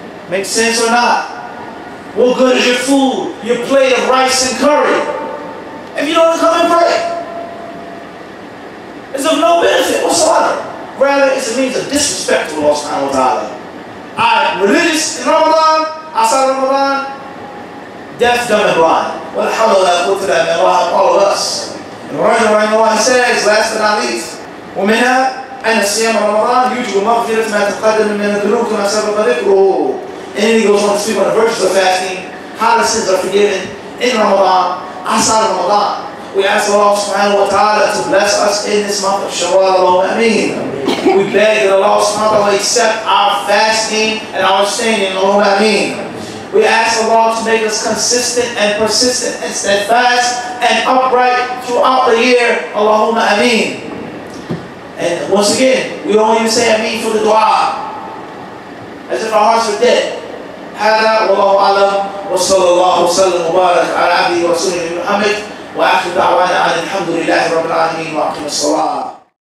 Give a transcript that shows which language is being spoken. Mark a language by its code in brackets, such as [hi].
[en] Make sense or not? What good is your food, your plate of rice and curry, if you don't come and pray? It's of no benefit whatsoever. Rather, it's a means of disrespect to Allah subhanahu wa ta'ala. I'm religious in Ramadan, outside of Ramadan, deaf, dumb, and blind. What the hell put to that, man? Allah, all of us. And Allah says, last but not least, [ar] ومنها أن الصيام رمضان يوجب مغفرة ما تقدم من الذنوب كما سبق ذكره. [en] And then he goes on to speak on the virtues of fasting, how the sins are forgiven in Ramadan, outside of Ramadan. We ask Allah subhanahu wa ta'ala to bless us in this month of Shawwal. Ameen. We beg that Allah subhanahu wa ta'ala accept our fasting and our staying. Ameen. We ask Allah to make us consistent and persistent and steadfast and upright throughout the year. Allahumma ameen. And once again, we don't even say ameen for the dua, as if our hearts are dead. [ar] هذا والله أعلم وصلى الله وسلم وبارك على عبده ورسوله محمد وآخر دعوانا أن الحمد لله رب العالمين وأقم الصلاة.